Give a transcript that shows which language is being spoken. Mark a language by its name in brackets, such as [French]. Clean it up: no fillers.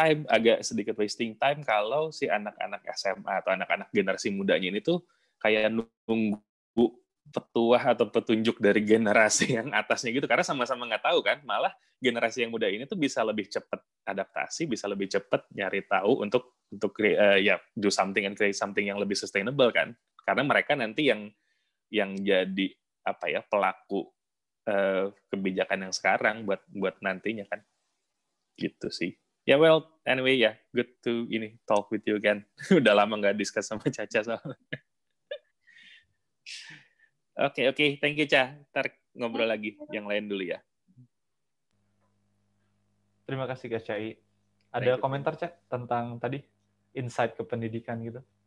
[Indonesian] agak sedikit wasting time kalau si anak-anak SMA atau anak-anak generasi mudanya ini tuh kayak nunggu petuah atau petunjuk dari generasi yang atasnya gitu, karena sama-sama nggak tahu kan, malah generasi yang muda ini tuh bisa lebih cepat adaptasi, bisa lebih cepat nyari tahu untuk [English] do something and create something [Indonesian] yang lebih sustainable kan, karena mereka nanti yang jadi pelaku kebijakan yang sekarang buat nantinya kan, gitu sih. [English] Ya well, anyway ya, good to talk with you again. [Indonesian] Udah lama nggak discuss sama Caca soalnya. Oke, thank you Ca. Ntar ngobrol lagi yang lain dulu ya. Terima kasih Kak Cai. Ada komentar Cak tentang tadi insight ke pendidikan gitu?